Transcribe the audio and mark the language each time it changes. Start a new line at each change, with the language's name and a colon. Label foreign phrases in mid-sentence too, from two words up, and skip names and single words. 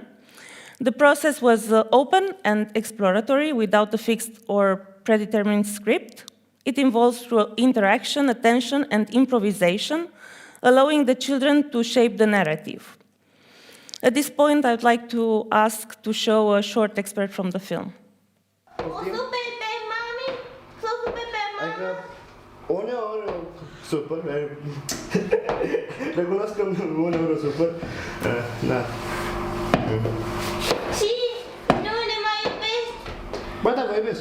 English: The process was open and exploratory without a fixed or predetermined script. It involves through interaction, attention, and improvisation, allowing the children to shape the narrative. At this point, I'd like to ask to show a short excerpt from the film.
Romanian: Super, recunosc că uneori super, da. Și nu ne mai iubești? Ba da, vă iubesc.